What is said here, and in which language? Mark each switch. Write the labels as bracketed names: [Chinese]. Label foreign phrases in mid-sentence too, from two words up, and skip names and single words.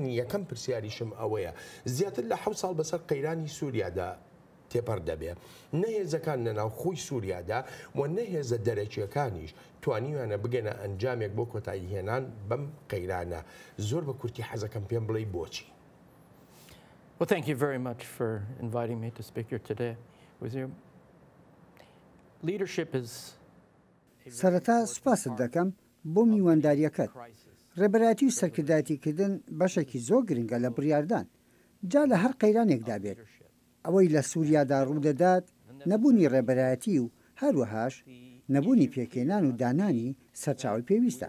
[Central Kurdish] یەکەم پرسیاریشم ئەوەیە زیاتر لە 7 ساڵ بەسەر قەیرانی سووریادا تێپەر دەبێ نەهێزەکان لە ناو خۆی سووریادا و نەهێزە دەرەکیەکانیش توانیوانە بگەنە ئەنجامێک بۆ کۆتایی هێنان بەم قەیرانە زۆر بە کورتی حەزەکەم پێم بڵێ بۆچی. [English] Well, thank you very much for inviting me to speak here today with you. Leadership is [Central Kurdish] سەرەتا سوپاست دەکەم بۆ میوانداریەکەت. ڕێبەرایەتی و سەرکردایەتیکردن بەشێکی زۆر گرنگە لە بڕیاردان جا لە هەر قەیرانێکدا بێت. ئەوەی لە سووریادا ڕوودەدات نەبوونی ڕێبەرایەتی و هەروەهاش نەبوونی پێکێنان و دانانی سەرچاوی پێویستە.